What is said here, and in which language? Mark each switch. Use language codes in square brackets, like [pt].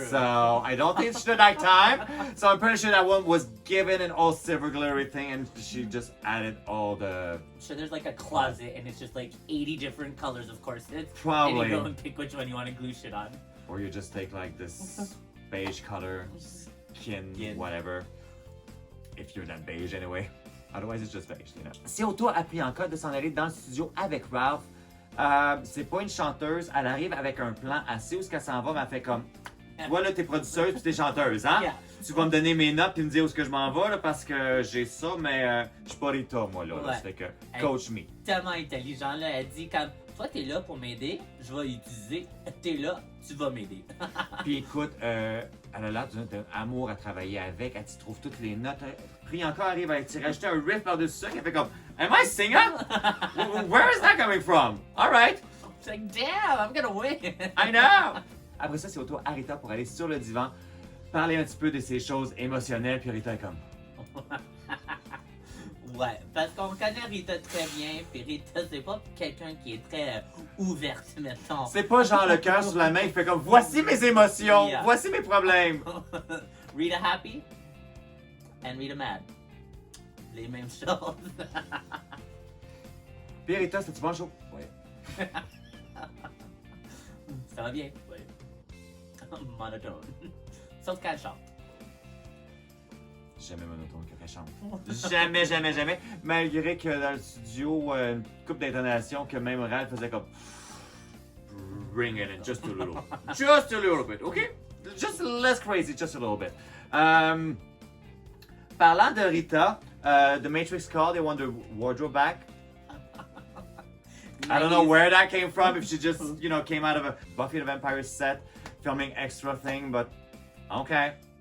[en] So I don't think it's the night time. So I'm pretty sure that one was given an all silver glittery thing and she just added all the... So there's like a closet and it's just like 80 different colors of corsets. Probably. And you go and pick which one you want to glue shit on. Or you just take like this beige color, skin, whatever. If you're that beige anyway. Otherwise it's just beige, [fr] C'est au tour à Priyanka de s'en aller dans le studio avec Ralph. C'est pas une chanteuse, elle arrive avec un plan assez où ce qu'elle s'en va, mais elle fait comme, tu vois là t'es produceuse puis t'es chanteuse, hein? [en] Yeah. [fr] Tu vas me donner mes notes puis me dire où est-ce que je m'en vais là, parce que j'ai ça, mais je suis pas Rita moi là, ça fait que [en] coach me. [fr] Tellement intelligent là, elle dit comme, toi t'es là pour m'aider, je vais utiliser, t'es là, tu vas m'aider. Puis écoute, elle a l'air d'un amour à travailler avec, elle t'y trouve toutes les notes. Priyanka arrive à t'y rajouter un riff par-dessus ça, qu'elle fait comme, [en] am I singing? Where is that coming from? All right. It's like, damn, I'm gonna win. I know. [fr] Après ça, c'est au tour à Rita pour aller sur le divan, parler un petit peu de ces choses émotionnelles, puis Rita est comme... Ouais, parce qu'on connaît Rita très bien, puis Rita, c'est pas quelqu'un qui est très ouverte, mettons. C'est pas genre le cœur sur la main qui fait comme, voici mes émotions, voici mes problèmes. [en] Rita happy and Rita mad. [fr] Les mêmes choses. Puis Rita, c'est-tu bon show? Oui. Ça va bien? Oui. Monotone. Sauf qu'elle chante. Jamais monotone qu'elle chante. Jamais, jamais, jamais. Malgré que dans le studio, une coupe d'intonation que même Ralph faisait comme... [en] Bring it in just a little. Just a little bit, okay? Just less crazy, just a little bit. [fr] Parlant de Rita, [en] the Matrix called, they want the wardrobe back. I don't know where that came from, if she just, came out of a Buffy the Vampire set, filming extra thing, but okay.